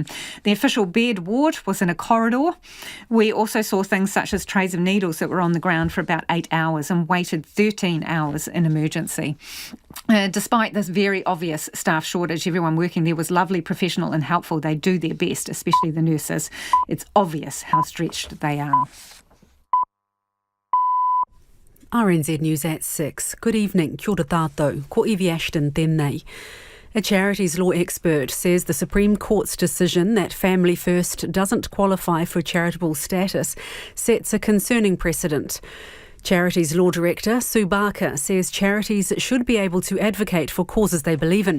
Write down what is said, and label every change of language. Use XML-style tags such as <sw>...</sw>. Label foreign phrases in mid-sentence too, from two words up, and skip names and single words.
<en>The official bed ward was in a corridor. We also saw things such as trays of needles that were on the ground for about 8 hours and waited 13 hours in emergency. Despite this very obvious staff shortage, everyone working there was lovely, professional and helpful. They do their best, especially the nurses. It's obvious how stretched they are. RNZ News at 6. Good evening.</en> <mi>Kia ora tātou. Ko Evie Ashton tēnei.</mi> <en>A charities law expert says the Supreme Court's decision that Family First doesn't qualify for charitable status sets a concerning precedent. Charities Law Director Sue Barker says charities should be able to advocate for causes they believe in.</en>